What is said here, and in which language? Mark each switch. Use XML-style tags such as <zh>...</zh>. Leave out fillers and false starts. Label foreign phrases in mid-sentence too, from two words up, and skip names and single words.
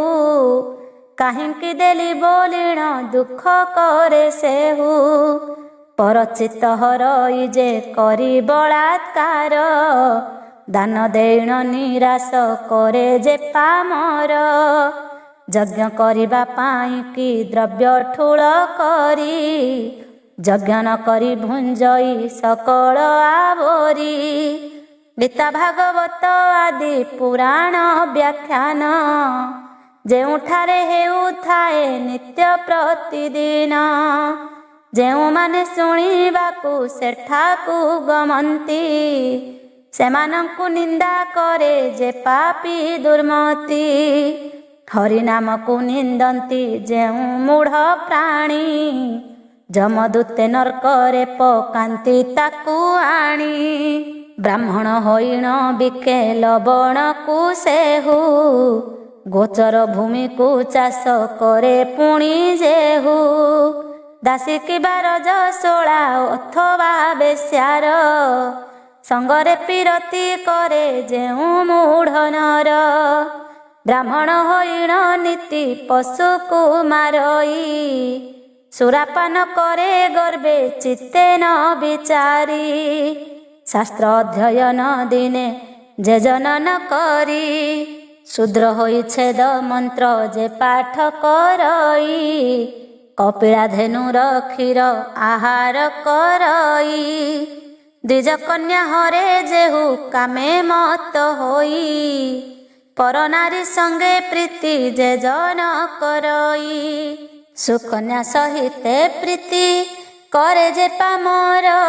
<or>କାହିଁକି ଦେଲି ବୋଲିଣ ଦୁଖ କରେ ସେହୁ ପରଚିତ ହରଇ ଜେ କରି ବଳାତ୍କାର ଦାନ ଦେଣ ନିରାଶ କରେ ଜେ ପାମର ଯଜ୍ଞ କରିବା ପାଇଁ କି ଦ୍ରବ୍ୟ ଠୁଳ କରି ଯଜ୍ଞ ନ କରି ଭୁଞ୍ଜଇ ସକଳ ଆବରି ଗୀତା ଭାଗବତ ଆଦି ପୁରାଣ ବ୍ୟାଖ୍ୟାନ ଜେଉଁଠାରେ ହେଉଥାଏ ନିତ୍ୟ ପ୍ରତିଦିନ ଜେଉଁମାନେ ଶୁଣିବାକୁ ସେଠାକୁ ଗମନ୍ତି ସେମାନଙ୍କୁ ନିନ୍ଦା କରେ ଜେ ପାପୀ ଦୁର୍ମତି ହରି ନାମ କୁ ନିନ୍ଦନ୍ତି ଜେଉଁ ମୂଢ଼ ପ୍ରାଣୀ ଜମଦୂତେ ନରକରେ ପକାନ୍ତି ତାକୁ ଆଣି ବ୍ରାହ୍ମଣ ହୋଇଣ ବିକେ ଲବଣ କୁ ସେହୁ ଗୋଚର ଭୂମି କୁ ଚାଷ କରେ ପୁଣି ଜେହୁ ଦାସୀ କିବା ରଜସ୍ୱଳା ଅଥବା ବେଶ୍ୟାର ସଙ୍ଗରେ ପିରତି କରେ ଜେଉଁ ମୂଢ଼ ନର ବ୍ରାହ୍ମଣ ହୋଇଣ ନୀତି ପଶୁ କୁ ମାରଇ ସୁରାପାନ କରେ ଗର୍ଭେ ଚିତ୍ତେ ନ ବିଚାରି ଶାସ୍ତ୍ର ଅଧ୍ୟୟନ ଦିନେ ଜେ ଜନନ କରି ଶୂଦ୍ର ହୋଇ ଛେଦ ମନ୍ତ୍ର ଜେ ପାଠ କରଇ କପିଳା ଧେନୁର କ୍ଷୀର ଆହାର କରଇ ଦ୍ୱିଜ କନ୍ୟା ହରେ ଜେହୁ କାମେ ମତ ହୋଇ ପର ନାରୀ ସଙ୍ଗେ ପ୍ରୀତି ଜେ ଜନ କରଇ ସୁକନ୍ୟା ସହିତେ ପ୍ରୀତି କରେ ଜେ ପାମର</or>